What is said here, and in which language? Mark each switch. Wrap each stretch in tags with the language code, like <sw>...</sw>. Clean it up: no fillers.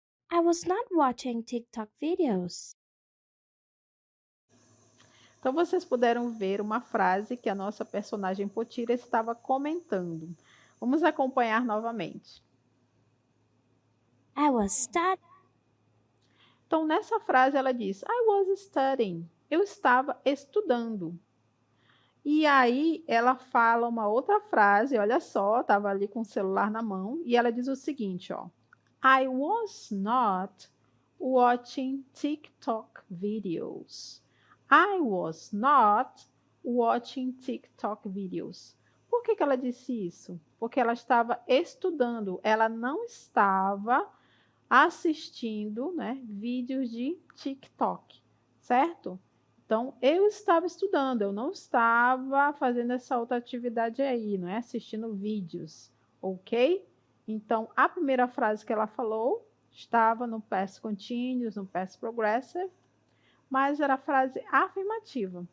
<en>I was not watching TikTok videos.</en> <pt>Então, vocês puderam ver uma frase que a nossa personagem Potira estava comentando. Vamos acompanhar novamente.</pt> <en>I was studying.</en> <pt>Então, nessa frase, ela diz,</pt> <en>I was studying.</en> <pt>Eu estava estudando. E aí, ela fala uma outra frase, olha só, estava ali com o celular na mão, e ela diz o seguinte, ó.</pt> <en>I was not watching TikTok videos. I was not watching TikTok videos.</en> <pt>Por que ela disse isso? Porque ela estava estudando, ela não estava assistindo, né, vídeos de TikTok, certo? Então, eu estava estudando, eu não estava fazendo essa outra atividade aí, não é? Assistindo vídeos, ok? Então, a primeira frase que ela falou estava no past continuous, no past progressive, mas era frase afirmativa.</pt>